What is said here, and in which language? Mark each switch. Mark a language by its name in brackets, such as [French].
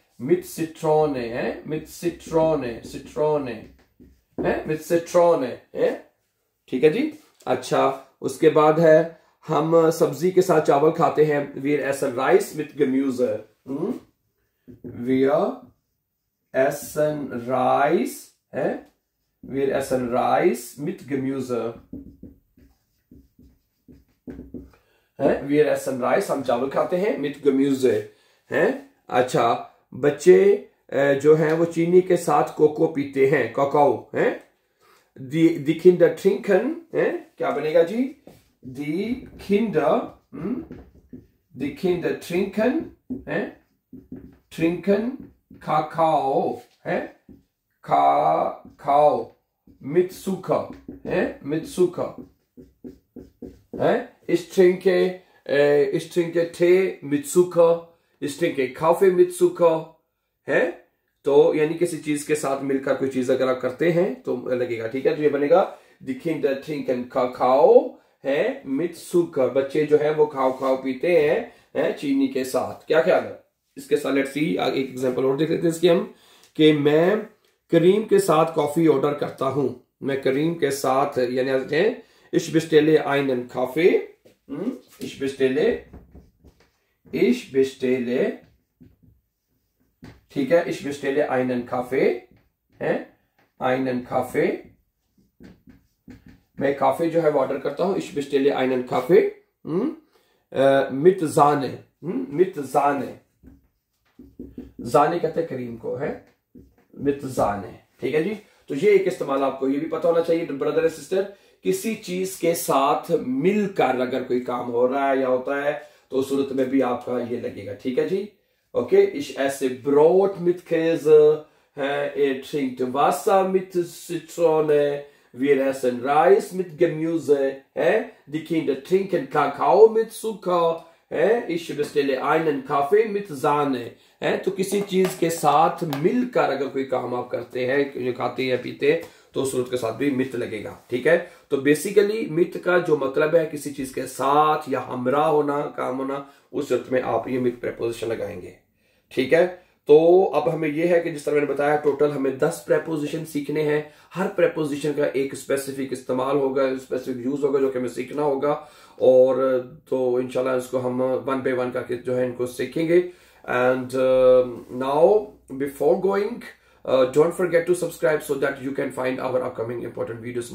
[German] mit Zitrone है, mit Zitrone, Zitrone है, mit Zitrone है, [Hindi] ठीक है जी। अच्छा, उसके बाद है हम सब्जी के साथ चावल खाते हैं, [German] wir essen Reis mit Gemüse, wir essen Reis है, wir essen Reis mit Gemüse है, wir essen Reis, [Hindi] हम चावल खाते हैं, [German] mit Gemüse है। [Hindi] अच्छा, बच्चे जो हैं वो चीनी के साथ कोको पीते हैं, कोकाओ है। [German] die Kinder trinken [Hindi] है, क्या बनेगा जी? [German] die Kinder trinken है, trinken Kakao है, Kakao mit Zucker है, mit Zucker है। Ich trinke Tee mit Zucker, ich trinke Kaffee mit Zucker है। [Hindi] तो यानी किसी चीज के साथ मिलकर कोई चीज अगर आप करते हैं तो लगेगा, ठीक है। तो ये बनेगा [German] die Kinder trinken Kakao [Hindi] है [German] mit Zucker, [Hindi] बच्चे जो है वो खाओ पीते हैं चीनी के साथ। क्या ख्याल है इसके साथ? लेट्स सी, एक एग्जांपल और देख लेते हैं इसकी हम, कि मैं करीम के साथ कॉफी ऑर्डर करता हूं, मैं करीम के साथ, यानी [German] ich bestelle einen Kaffee, ich bestelle, [Hindi] ठीक है, [German] ich bestelle einen Kaffee [Hindi] है, einen Kaffee, मैं काफी जो है वो ऑर्डर करता हूं, [German] ich bestelle einen Kaffee mit Sahne, [Hindi] mit Sahne, Sahne कहते हैं करीम को है, mit Sahne, ठीक है जी। तो ये एक इस्तेमाल आपको ये भी पता होना चाहिए ब्रदर एंड सिस्टर, किसी चीज के साथ मिलकर अगर कोई काम हो रहा है या होता है तो उस सूरत में भी आपका ये लगेगा, ठीक है जी। [German] ओके, ich esse Brot mit Käse, er trinkt Wasser mit Zitrone, wir essen Reis mit Gemüse, die Kinder trinken Kakao mit Zucker, ich bestelle einen Kaffee mit Sahne। [Hindi] तो किसी चीज के साथ मिलकर अगर कोई काम आप करते हैं, जो खाते हैं पीते, तो सूरत के साथ भी मित लगेगा, ठीक है। तो बेसिकली मित का जो मतलब है किसी चीज के साथ या हमरा होना, काम होना, उस सूरत में आप ये मित प्रेपोजिशन लगाएंगे, ठीक है। तो अब हमें यह है कि जिस तरह मैंने बताया टोटल हमें 10 प्रेपोजिशन सीखने हैं, हर प्रेपोजिशन का एक स्पेसिफिक इस्तेमाल होगा, स्पेसिफिक यूज होगा जो कि हमें सीखना होगा, और तो इंशाल्लाह इसको हम 1 by 1 करके जो है इनको सीखेंगे। [English] And now before going, don't forget to subscribe so that you can find our upcoming important videos.